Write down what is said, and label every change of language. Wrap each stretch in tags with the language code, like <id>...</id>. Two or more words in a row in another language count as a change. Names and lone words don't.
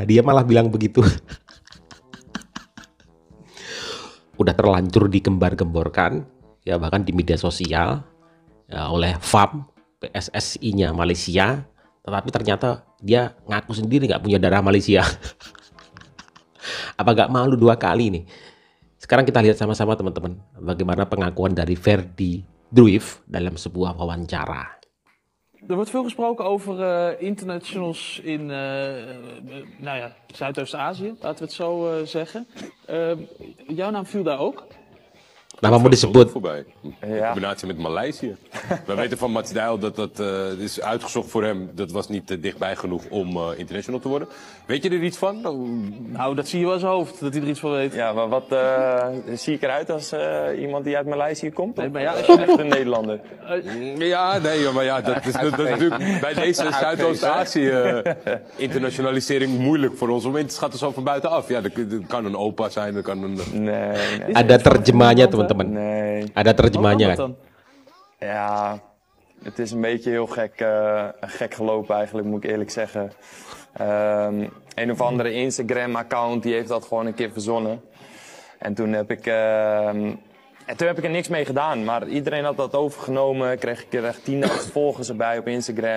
<id>Dia malah bilang begitu. Udah terlanjur digembar-gemborkan, ya bahkan di media sosial, ya, oleh FAM, PSSI-nya Malaysia. Tetapi ternyata dia ngaku sendiri nggak punya darah Malaysia. Apa nggak malu dua kali nih? Sekarang kita lihat sama-sama teman-teman, bagaimana pengakuan dari Ferdy Drift dalam sebuah wawancara.</id> <nl>Er wordt veel gesproken over internationals in Zuidoost-Azië, laten we het zo zeggen. Jouw naam viel daar ook?</nl> <id>Namamu disebut.</id> <nl>Voorbij. In combinatie met Maleisië. We weten van Mats Dijl dat dat is uitgezocht voor hem. Dat was niet dichtbij genoeg om international te worden. Weet je er iets van? Nou, dat zie je wel in zijn hoofd, dat hij er iets van weet. Ja, maar wat zie ik eruit als iemand die uit Maleisië komt? Nee, maar ja, als je echt een Nederlander. Ja, nee, maar ja, dat is natuurlijk bij deze Zuidoost-Azië internationalisering moeilijk voor ons om in te schatten zo van buitenaf. Ja, dat kan een opa zijn, dat kan een... Nee.</nl> <id>Ada terjemahnya teman-teman.</id> <nl>Nee.</nl> <id>Ada terjemahnya kan?</id> <nl>Ja, het is een beetje heel gek gelopen eigenlijk, moet ik eerlijk zeggen. Een of andere Instagram-account die heeft dat gewoon een keer verzonnen. En toen heb ik er niks mee gedaan. Maar iedereen had dat overgenomen. Kreeg ik er echt 10.000 volgers erbij op Instagram.</nl>